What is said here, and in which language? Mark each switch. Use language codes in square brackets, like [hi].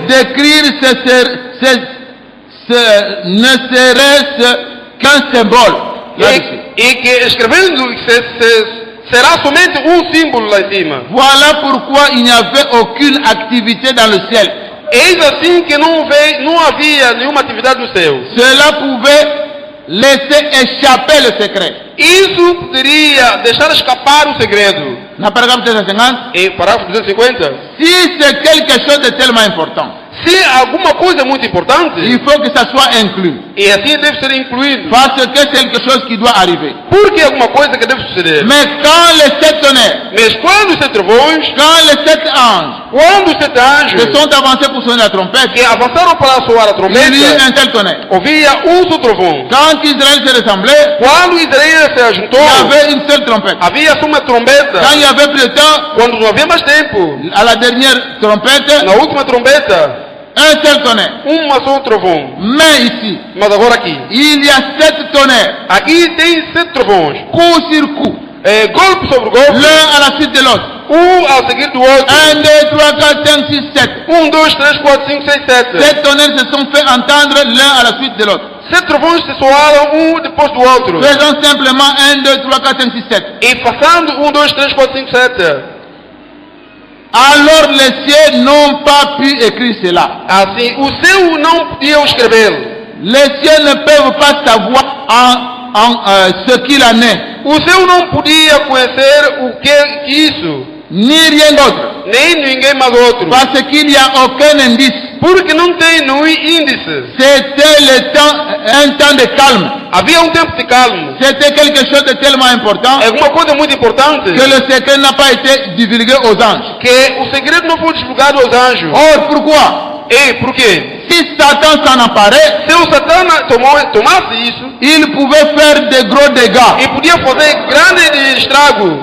[fr] d'écrire ne serait-ce qu'un symbole. Là-dessus. [pt] E que escrevendo será somente símbolo lá em cima. [fr] Voilà pourquoi il n'y avait aucune activité dans le ciel. [pt] Eis assim que não havia nenhuma atividade no céu. [fr] Cela pouvait laisser échapper le secret. [pt] Isso poderia deixar escapar o segredo. Na parágrafo 250, Em parágrafo 250, [fr] si c'est quelque chose de tellement important, [pt] se alguma coisa é muito importante, [fr] il faut que ça soit inclus. [pt] e assim deve ser incluído. [fr] Parce que c'est quelque chose qui doit arriver. [pt] Porque é alguma coisa que deve suceder. [fr] Mais quand les 7 tonnerres, [pt] Mas quando os 7 trovões, [fr] quand les 7 anges [pt] quando os 7 anjos [fr] se sont avancés pour sonner la trompette, [pt] que avançaram para soar a [fr] il y eut [pt] trombeta, [fr] un tel tonnerre. [pt] ouvia só trovão. [fr] Quand Israël se ressemblait, [pt] Quando Israel se ajuntou, [fr] il y avait une seule trompette. [pt] havia só uma trombeta. [fr] Quand il n'y avait plus de temps, [pt] Quando não havia mais tempo, [fr] à la dernière trompette, [pt] na última trombeta, [fr] un seul tonnerre. [pt] só trovão. [fr] Mais ici, [pt] Mas agora aqui, [fr] il y a 7 tonnerres, [pt] aqui tem 7 trovões. [fr] coup sur coup, [pt] Golpe sobre golpe, [fr] l'un à la suite de l'autre. [pt] ao seguir do outro. [fr] 1, 2, 3, 4, 5, 6, 7. [pt] 1, 2, 3, 4, 5, 6, 7. [fr] 7 tonnerres se sont fait entendre l'un à la suite de l'autre. [pt] 7 trovões se soaram depois do outro. [fr] Faisons simplement 1, 2, 3, 4, 5, 6, 7. [pt] E passando 1, 2, 3, 4, 5, 7. [fr] Alors les cieux n'ont pas pu écrire cela. [pt] Assim, o céu não podia escrevê-lo. [fr] Les cieux ne peuvent pas savoir ce qu'il en est, [pt] O céu não podia conhecer o que é isso, [fr] ni rien d'autre, [pt] nem ninguém mais outro, [fr] parce qu'il n'y a aucun indice. [pt] porque não tem nenhum índice. [fr] C'était un temps de calme. [pt] Havia tempo de calmo. [fr] C'était quelque chose de tellement important [pt] É uma coisa muito importante, [fr] que le secret n'a pas été divulgué aux anges. [pt] que o segredo não foi divulgado aos anjos. [fr] Or, pourquoi? [pt] E por quê? [fr] Si Satan s'en emparait, [pt] Se o Satã tomasse isso, [fr] il pouvait faire de gros dégâts. [pt] e podia fazer grande estrago.